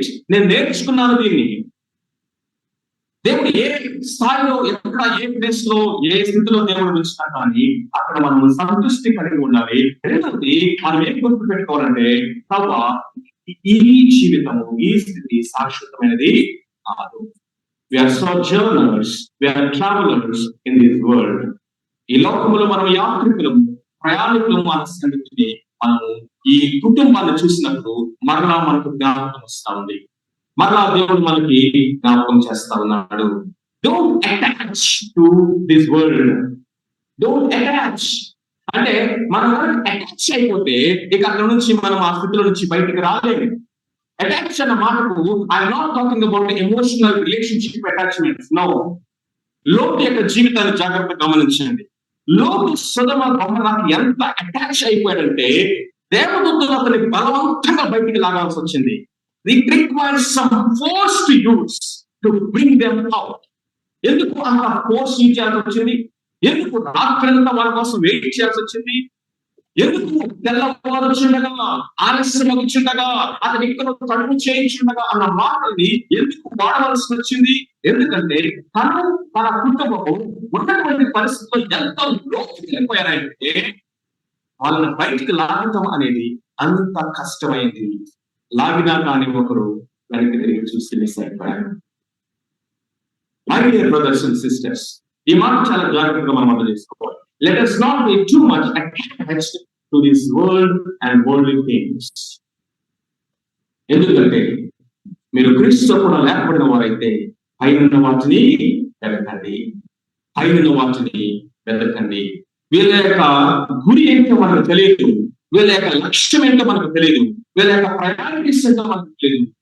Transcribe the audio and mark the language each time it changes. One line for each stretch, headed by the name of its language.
Telugu: నేను నేర్చుకున్నాను దీన్ని. దేవుడు ఏ స్థాయిలో, ఎక్కడ, ఏ ప్లేస్ లో, ఏ స్థితిలో దేవుడు ఉంచినా కానీ అక్కడ మనం సంతృష్టి కలిగి ఉండాలి. రెండవది మనం ఏం గుర్తు పెట్టుకోవాలంటే ఈ జీవితము, ఈ స్థితి శాశ్వతమైనది కాదు.
English: We are sojourners, we are travelers in this world.
Telugu: ఈ లోకంలో మనం యాత్రికులము, ప్రయాణికులము అనే సంగతిని మనము ఈ కుటుంబాన్ని చూసినప్పుడు మరలా మనకు జ్ఞాపకం వస్తా ఉంది. మరలా దేవుడు మనకి జ్ఞాపకం చేస్తా ఉన్నాడు.
English: Don't attach to this world.
Telugu: Don't attach అంటే మనం అటాచ్ అయిపోతే ఇక అక్కడ నుంచి మనం ఆ స్థితిలో నుంచి బయటకు రాలేము. అటాచ్ అన్న మాటకు
English: I'm not talking about emotional relationship attachments.
Telugu: No. లోతు యొక్క జీవితాన్ని జాగ్రత్తగా గమనించండి. లోతు సొదొమ గొమొర్రాకి ఎంత అటాచ్ అయిపోయాడంటే దేవదూతలు అతని బలవంతంగా బయటికి లాగాల్సి వచ్చింది.
English: It requires some force to use to bring them out.
Telugu: ఎందుకు అంత ఫోర్స్ యూజ్ చేయాల్సి వచ్చింది? ఎందుకు రాత్రంతా వాళ్ళ కోసం వెయిట్ చేయాల్సి వచ్చింది? ఎందుకు తెల్లవారుచుండగా, ఆలస్యం అవుతుండగా, అతను ఇక్కడ తడుపు చేయించుండగా అన్న మాటల్ని ఎందుకు వాడవలసి వచ్చింది? ఎందుకంటే తన కుటుంబము ఉన్నటువంటి పరిస్థితుల్లో ఎంత లోతుకి వెళ్ళిపోయారంటే వాళ్ళని బయటికి లాగటం అనేది అంత కష్టమైంది. లాగినా కానీ ఒకరు వెనక్కి తిరిగి చూసి మిస్ అయిపోయారు.
English: my dear brothers and sisters,
Telugu: ఈ మాట చాలా జాగ్రత్తగా మనం అర్థం చేసుకోవాలి.
English: Let us not be too much attached to this world and worldly things.
Telugu: ఎందుకంటే మీరు క్రీస్తుతో కూడా లేకపోయిన వారైతే పైన వాటిని వెతకండి, పైన వాటిని వెతకండి. వీళ్ళ యొక్క గురి ఏంటో మనకు తెలియదు, వీళ్ళ యొక్క లక్ష్యం ఏంటో మనకు తెలియదు, వీళ్ళ యొక్క ప్రయారిటీస్ ఏంటో మనకు తెలియదు.